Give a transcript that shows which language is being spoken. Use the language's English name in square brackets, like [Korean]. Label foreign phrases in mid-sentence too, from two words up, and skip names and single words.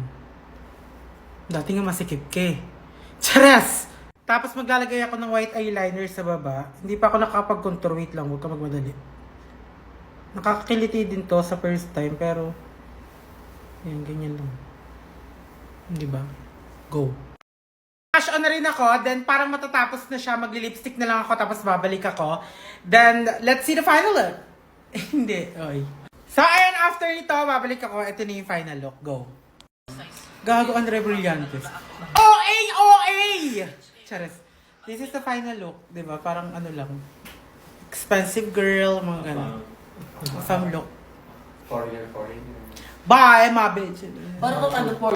[Filipino] Dati nga masikip ka eh. Charas! Tapos maglalagay ako ng [English] white eyeliner [Filipino] sa baba. Hindi pa ako nakapag-contour. Wait lang, huwag ka magmadali. Nakakakiliti din to sa [English] first time [Filipino] pero yan, ganyan lang. Di ba? Go. Cash on na rin ako. Then parang matatapos na siya. Magli-lipstick na lang ako tapos babalik ako. [English] Then let's see the final look. [Filipino] Hindi. Oy. So ayan, after nito, babalik ako. Ito na yung [English] final look. [Filipino] Go. Gago, Andre Brillantes. [English] OA! Charas. This is the final look. [Filipino] Diba? Parang lang. [English] Expensive girl. [Filipino] Mga gano'n. [English] Fam look. Foreigner. Bye, my bitch. [Filipino] Parang